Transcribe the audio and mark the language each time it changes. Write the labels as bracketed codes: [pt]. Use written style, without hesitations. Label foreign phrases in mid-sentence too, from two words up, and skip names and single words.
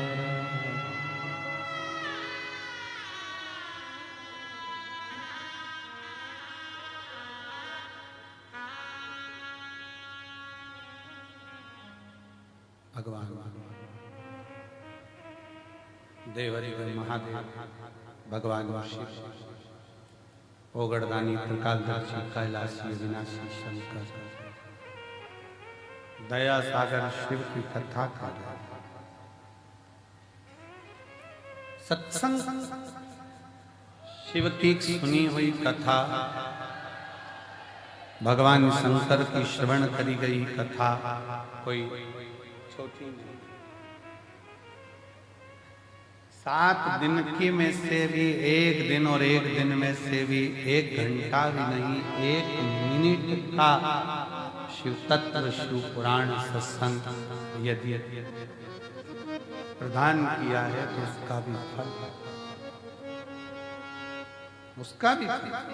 [hi] भगवान देवरिवर महादेव भगवान शिव ओगड़दानी त्रिकालदर्शी कैलाशी विनाशी शंकर दया सागर शिव की कथा का सत्संग शिव की सुनी हुई कथा भगवान शंकर की श्रवण करी गई कथा कोई छोटी नहीं। 7 दिन की में से भी 1 दिन और 1 दिन में से भी 1 घंटा भी नहीं 1 मिनट का शिव तत्व शिव पुराण सत्संग यदि प्रदान किया है तो उसका भी फल उसका भी फल।